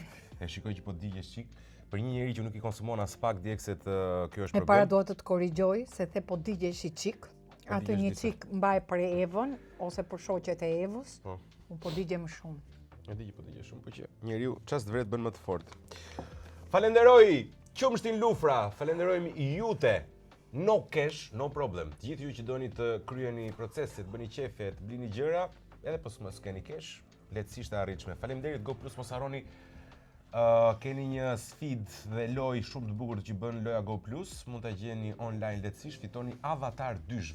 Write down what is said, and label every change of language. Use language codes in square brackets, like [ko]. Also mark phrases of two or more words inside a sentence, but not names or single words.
[sq] E shikoj që po digjesh çik. Për një njeri që nuk i konsumon as pak djegset, kjo është problem. E para do të korrigjoj se the po digjesh i çik. Atë një çik mbaj për Evën ose për shoqet e Evës. Unë po digje më shumë. E di që po digje shumë, po që njeriu çast vret bën më të fortë. Falenderoj qumshtin Lufra, falenderojmë jute. [en] No cash, no problem. [sq] Të gjithë ju që doni të kryeni proceset, bëni qefe, të blini gjëra, edhe po s'mos keni cash, lehtësisht e arritshme. Faleminderit Go Plus, mos harroni keni një sfidë dhe lojë shumë të bukur që bën loja Go Plus, mund ta gjeni online lehtësisht, fitoni Avatar 2.